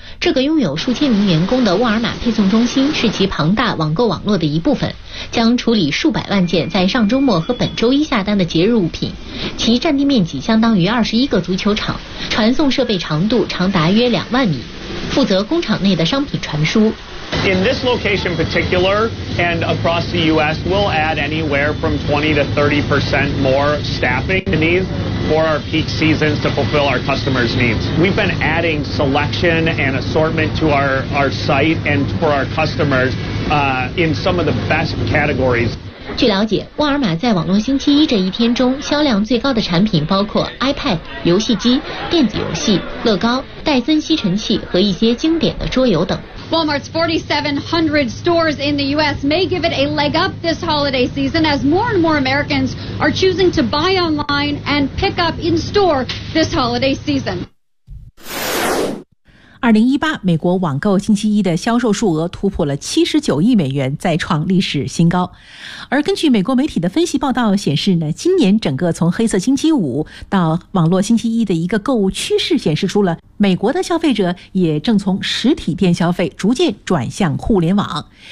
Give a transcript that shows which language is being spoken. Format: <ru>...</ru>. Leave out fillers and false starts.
<zh>这个拥有数千名员工的沃尔玛配送中心是其庞大网购网络的一部分，将处理数百万件在上周末和本周一下单的节日物品，其占地面积相当于21个足球场，传送设备长度长达约2万米，负责工厂内的商品传输。</zh> <en>In this location particular and across the U.S., we'll add anywhere from 20% to 30% more staffing needs for our peak seasons to fulfill our customers' needs. We've been adding selection and assortment to our site and for our customers, in some of the best categories.</en> <zh>据了解，沃尔玛在网络星期一这一天中销量最高的产品包括 iPad、 游戏机、电子游戏、乐高、戴森吸尘器和一些经典的桌游等。</zh> <en>Walmart's 4,700 stores in the U.S. may give it a leg up this holiday season as more and more Americans are choosing to buy online and pick up in store this holiday season。</en> <zh>2018美国网购星期一的销售数额突破了79亿美元，再创历史新高。而根据美国媒体的分析报道显示呢，今年整个从黑色星期五到网络星期一的一个购物趋势显示出了美国的消费者也正从实体店消费逐渐转向互联网。</zh>